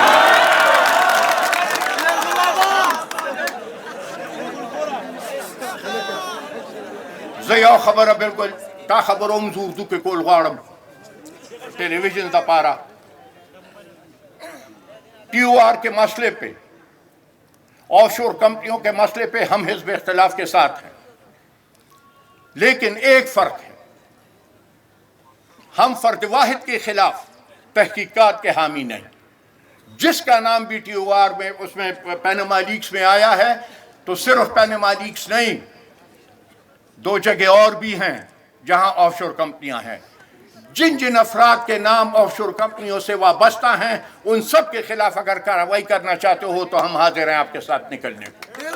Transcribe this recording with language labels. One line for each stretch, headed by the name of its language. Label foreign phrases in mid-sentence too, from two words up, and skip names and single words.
Pashto: زه یو خبره بالکل تا خبرو هم زه اردو کې کول غواړم
Urdu: ٹیلیویژن دپاره ٹی او آر کے مسئلے پہ
English: offshore
Urdu: کمپنیوں کے مسئلے پہ ہم حزب اختلاف کے ساتھ ہیں لیکن ایک فرق ہے ہم فرد واحد کے خلاف تحقیقات کے حامی نہیں جس کا نام بھی ٹی او آر میں اس میں پینما لیکس میں آیا ہے تو صرف پینما لیکس نہیں دو جگہ اور بھی ہیں جہاں
English: offshore
Urdu: کمپنیاں ہیں جن افراد کے نام
English: offshore
Urdu: کمپنیوں سے وابستہ ہیں ان سب کے خلاف اگر کارروائی کرنا چاہتے ہو تو ہم حاضر ہیں آپ کے ساتھ نکلنے کو